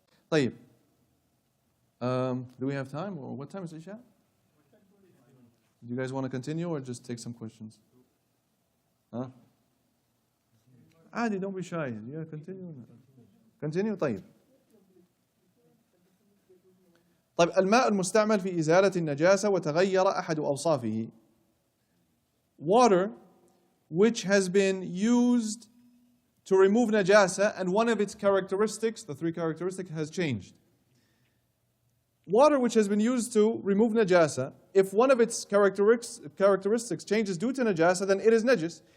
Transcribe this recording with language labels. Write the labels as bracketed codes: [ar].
[ar] طيب. [en] Do we have time? Or what time is Isha? Do you guys want to continue or just take some questions? Huh? Adi, don't be shy. Yeah, continue. Continue, [ar] طيب. طيب الماء المستعمل في إزالة النجاسة وتغير أحد أوصافه. [en] Water which has been used to remove najasa and one of its characteristics, the three characteristics, has changed. Water which has been used to remove najasa, if one of its characteristics changes due to najasa, then it is najis.